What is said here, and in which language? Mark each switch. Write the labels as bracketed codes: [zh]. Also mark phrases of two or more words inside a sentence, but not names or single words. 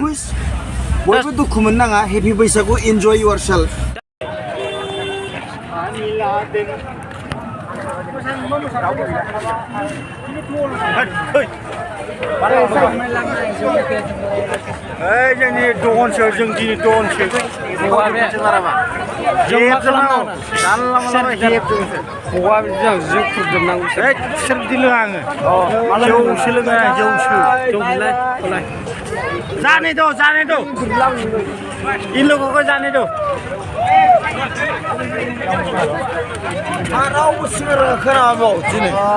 [brx] बयबो दुखु मोननाङा हेपि बैसागु [en] enjoy your self [brx] जोंनि दनसो जों दिनै दनसो जों मा खालामनांगौ जौ खुरजोबनांगौ सोर बिदि लोङा आङो जौसो लोङा जौसो [hi] जाने दो इन लोगों को जाने दो [brx] रावबो सिगां खोनाबाव दिनै